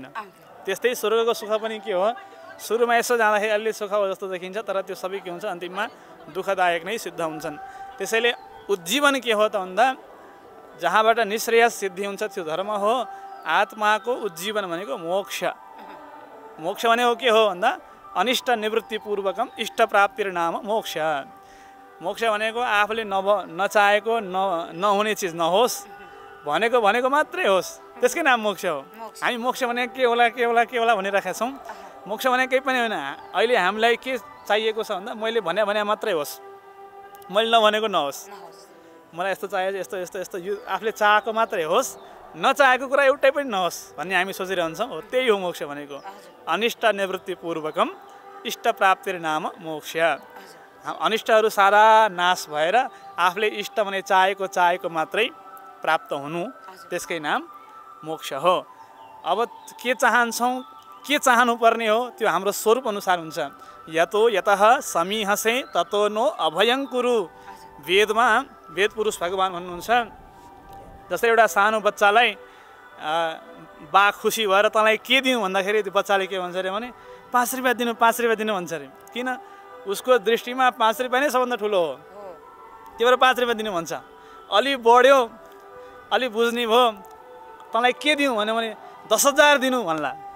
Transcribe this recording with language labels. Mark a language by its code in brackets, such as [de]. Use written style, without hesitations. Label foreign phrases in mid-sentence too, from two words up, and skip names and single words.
[ne] त्यस्तै स्वर्गको सुख पनि के हो, सुरुमा यसो जाँदाखेरि अलि सुख जस्तो देखिन्छ, तर त्यो सबै के हुन्छ अन्तिममा दुःखदायक नै सिद्ध हुन्छन्। त्यसैले उज्जीवन के हो त भन्दा जहाँबाट निःश्रेयस सिद्धि हुन्छ त्यो धर्म हो। आत्माको उज्जीवन भनेको मोक्ष। मोक्ष भनेको के हो भन्दा [sa] अनिष्ट निवृत्तिपूर्वकम इष्ट प्राप्तिर नाम मोक्ष। [ne] मोक्ष भनेको आफूले नचाहेको नहुने चिज नहोस्, भनेको मात्रै होस्, त्यसकै नाम मोक्ष हो। हामी मोक्ष भनेको के होला के होला के होला भनिरहेका छौँ। मोक्ष भनेको केही पनि होइन। अहिले हामीलाई के चाहिएको छ भन्दा मैले भने मात्रै होस्, मैले नभनेको नहोस्। मलाई यस्तो चाहियो, यस्तो यस्तो यस्तो यो आफूले चाहेको मात्रै होस्, नचाहेको कुरा एउटै पनि नहोस् भन्ने हामी सोचिरहन्छौँ। हो त्यही हो मोक्ष भनेको। [sa] अनिष्ट निवृत्तिपूर्वकम इष्ट प्राप्तिर नाम मोक्ष। [ne] अनिष्टहरू सारा नाश भएर आफूले इष्ट भने चाहेको मात्रै प्राप्त हुनु, त्यसकै नाम मोक्ष हो। अब के चाहन्छौँ, के चाहनुपर्ने हो, त्यो हाम्रो स्वरूप अनुसार हुन्छ। [sa] यतो यतः समीहसे ततो नो अभयं कुरु। [ne] वेदमा वेद पुरुष भगवान भन्नुहुन्छ, जस्तै एउटा सानो बच्चालाई बा खुसी भएर तँलाई के दिउँ भन्दाखेरि त्यो बच्चाले के भन्छ अरे भने 5 रुपियाँ दिनु, 5 रुपियाँ दिनु भन्छ अरे। किन? उसको दृष्टिमा 5 रुपियाँ नै सबभन्दा ठुलो हो। त्यही भएर 5 रुपियाँ दिनु भन्छ। अलि बढ्यो, अलि बुझ्ने भयो, तँलाई के दिउँ भन्यो भने 10,000 दिनु भन्ला।